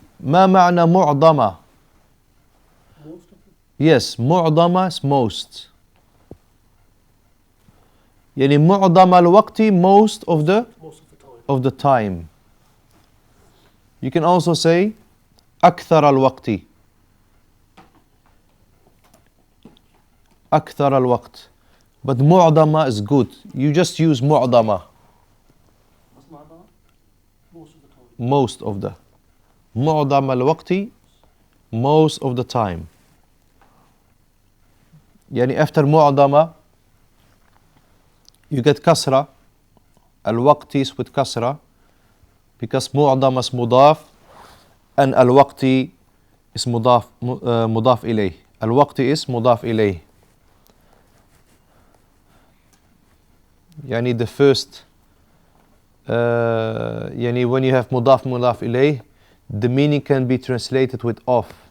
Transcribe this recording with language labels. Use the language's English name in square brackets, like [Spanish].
[Arabic] ما معنى معظمة؟ [English] Yes, [Arabic] معظمة [English] is most. [Arabic] يعني معظم الوقت, [English] most of the time. You can also say [Arabic] أكثر الوقت. أكثر الوقت. [English] But معظمة is good. You just use معظمة. Most of the. [Arabic] معظم الوقت, [English] most of the time. يعني after معظمة you get كسرة. [Arabic] الوقت [English] is with [Arabic] كسرة [English] because [Arabic] معظمة is مضاف and الوقت is مضاف إليه. الوقت is مضاف إليه. [English] يعني the first يعني when you have مضاف إليه, the meaning can be translated with of.